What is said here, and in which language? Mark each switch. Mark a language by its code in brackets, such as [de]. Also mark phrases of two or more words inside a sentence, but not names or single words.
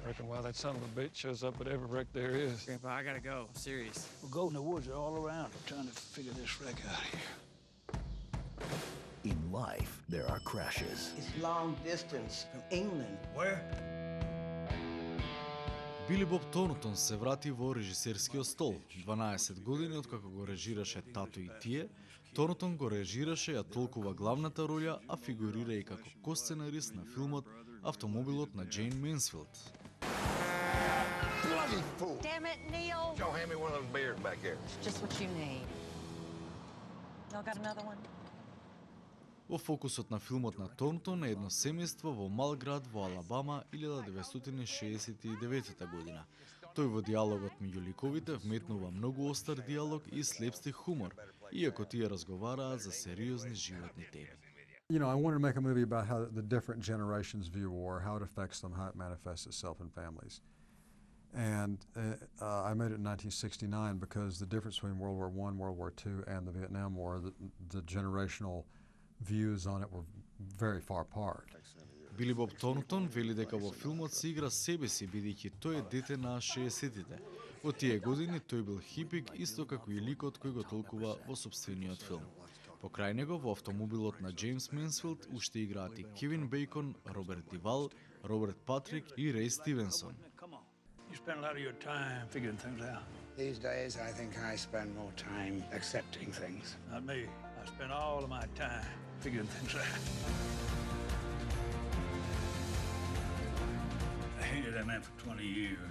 [en] Reckon why that son of a bitch shows up at every wreck there is. Grandpa, I gotta go. I'm serious. Well, goat in the woods are all around. I'm trying to figure this wreck out here. In life, there are crashes. It's long distance from England. Where? [mk] Били Боб Торнтон се врати во режисерскиот стол. 12 години откако го режираше Тато и тие, Торнтон го режираше ја толкува главната роља, а фигурира и како косценарист на филмот Автомобилот на Джейн Менсфилд. [en] Bloody fool! Damn it, Neil! Joe, hand me one of those beers back there. It's just what you need. Y'all got another one? [mk] Во фокусот на филмот на Торнтон е едно семејство во мал град во Алабама 1969 година. Тој во диалогот меѓу ликовите вметнува многу остар диалог и слепстик хумор, иако тие разговараат за сериозни животни теми. You know, I wanted to make a movie about how the different generations view war, how it affects them, how it manifests itself in families. And I made it in 1969 because the difference between World War I, World War II, and the Vietnam War, the generational views on it were very far apart. Били Боб Торнтон вели дека во филмот се игра себе си, бидејќи тој е дете на 60-тите. Во тие години тој бил хипик, исто како и ликот кој го толкува во собствениот филм. Покрај него во автомобилот на Джеймс Менсфилд уште играат и Кевин Бейкон, Роберт Дивал, Роберт Патрик и Рей Стивенсон. [en] You spend a lot of your time figuring things out. These days, I think I spend more time accepting things. Not me. I spend all of my time figuring things out. I hated that man for 20 years.